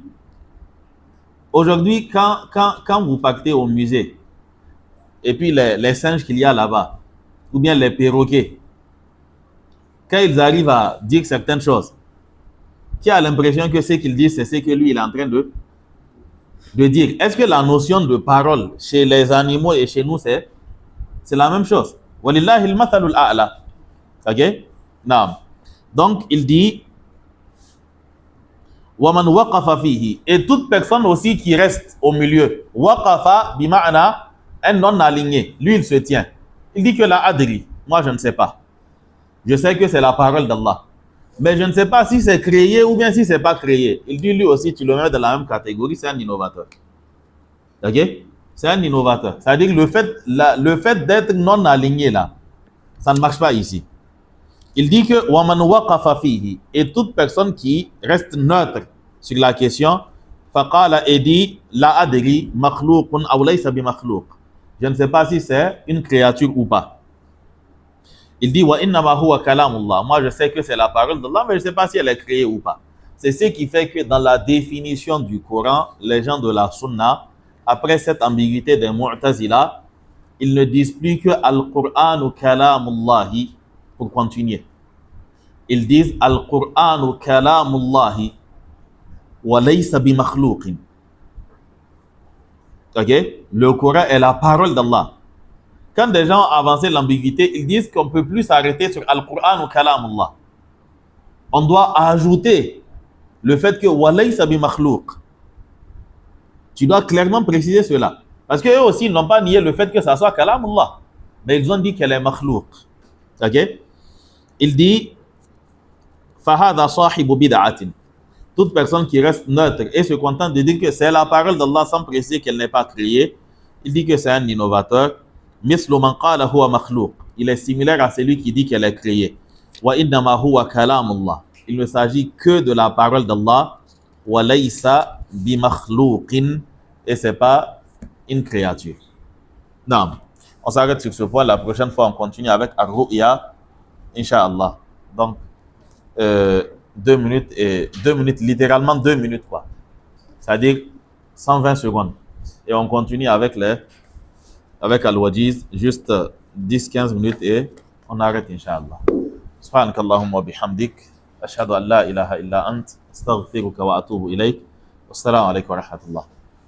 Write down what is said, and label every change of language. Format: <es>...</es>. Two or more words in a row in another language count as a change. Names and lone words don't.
<fr>Aujourd'hui, quand vous partez au musée, et puis les singes qu'il y a là-bas, ou bien les perroquets, quand ils arrivent à dire certaines choses, qui a l'impression que ce qu'ils disent, c'est ce que lui, il est en train de dire. Est-ce que la notion de parole chez les animaux et chez nous, c'est la même chose?</fr> <ar>ولله المثل الأعلى.</ar> <fr>Ok? Naam. Donc, il dit</fr> <ar>وَمَنْ وَقَفَ فِيهِ,</ar> <fr>et toute personne aussi qui reste au milieu.</fr> <ar>وقف بمعنى,</ar> <fr>un non aligné. Lui, il se tient. Il dit que</fr> <ar>لا أدري,</ar> <fr>moi je ne sais pas. Je sais que c'est la parole d'Allah. Mais je ne sais pas si c'est créé ou bien si c'est pas créé. Il dit lui aussi, tu le mets dans la même catégorie, c'est un innovateur. Ok? C'est un innovateur. C'est-à-dire que le fait d'être non aligné là, ça ne marche pas ici. Il dit que</fr> <ar>وَمَنْ وَقَفَ فِيهِ,</ar> <fr>et toute personne qui reste neutre sur la question, فَقَالَ, et dit</fr> <ar>لا أدري مخلوق أو ليس بمخلوق.</ar> <fr>Je ne sais pas si c'est une créature ou pas. Il dit</fr> <ar>وإنما هو كلام الله.</ar> <fr>Moi, je sais que c'est la parole d'Allah, mais je ne sais pas si elle est créée ou pas. C'est ce qui fait que dans la définition du Coran, les gens de la Sunna, après cette ambiguïté des Mu'tazila, ils ne disent plus que</fr> <ar>القرآن كلام الله</ar> <fr>pour continuer. Ils disent</fr> <ar>القرآن كلام الله وليس بمخلوق.</ar> <fr>Ok? Le Coran est la parole d'Allah. Quand des gens ont avancé l'ambiguïté, ils disent qu'on ne peut plus s'arrêter sur Al-Qur'an ou kalamullah. On doit ajouter le fait que</fr> <ar>وليس بمخلوق.</ar> <fr>Tu dois clairement préciser cela. Parce qu'eux aussi, ils n'ont pas nié le fait que ça soit kalamullah. Mais ils ont dit qu'elle est makhlouq. Ok? Il dit</fr> <ar>فهذا صاحب بدعة.</ar> <fr>Toute personne qui reste neutre et se contente de dire que c'est la parole d'Allah sans préciser qu'elle n'est pas créée, il dit que c'est un innovateur.</fr> <ar>مثل من قال هو مخلوق.</ar> <fr>Il est similaire à celui qui dit qu'elle est créée.</fr> <ar>وإنما هو كلام الله.</ar> <fr>Il ne s'agit que de la parole d'Allah.</fr> <ar>وليس بمخلوق.</ar> <fr>Et c'est pas une créature. Non. On s'arrête sur ce point. La prochaine fois, on continue avec Ar-Ru'ya. Inch'Allah. Donc, 2 minutes, littéralement 2 minutes, quoi. C'est-à-dire 120 secondes. Et on continue avec Al-Wajiz, juste 10-15 minutes et on arrête, Inch'Allah.</fr> <ar>سبحانك اللهم بحمدك. أشهد أن لا إله إلا أنت. أستغفرك وأتوب إليك. والسلام عليكم ورحمة الله.</ar>